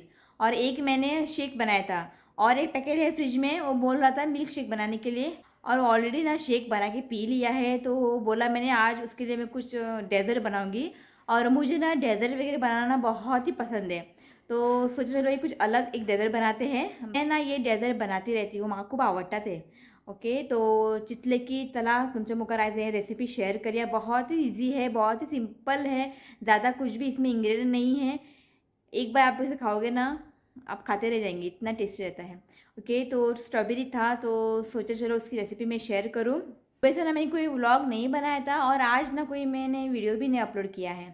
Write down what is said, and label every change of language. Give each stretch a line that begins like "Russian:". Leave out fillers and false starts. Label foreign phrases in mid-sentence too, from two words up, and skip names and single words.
Hindi: और एक मैंने शेक बनाया था और एक पैकेट है फ्रिज में, वो बोल रहा था
English: milk shake
Hindi: बनाने के लिए। और ऑलरेडी ना शेक बना के पी लिया है। तो बोला मैंने आज उसके लिए मैं कुछ डेजर्ट बनाऊँगी। और मुझे ना डेजर्ट वगैरह बनाना बहुत ही पसंद है। तो सोचा चलो ये कुछ अलग एक डेजर्ट बनाते हैं। मैं ना ये डेजर्ट बनाती रहती हूँ,
Konkani: म्हाका खूप आवडतात ते। ओके, तो चितले की तला तुमच्या मुखार आज
Hindi: ये रेसिपी शेयर करिए। बहुत ही इजी है, बहुत ही सिंपल है, ज़्यादा कुछ भी इसमें इंग्रेडिएंट नहीं है। एक बार आप इसे खाओगे ना आप खाते रह जाएंगे, इतना टेस्टी रहता है। ओके, तो स्ट्रॉबेरी था तो सोचा चलो उसकी रेसिपी मैं शेयर करूँ। वैसे ना मैंने कोई व्लॉग नहीं बनाया था और आज ना कोई मैंने वीडियो भी नहीं अपलोड किया है।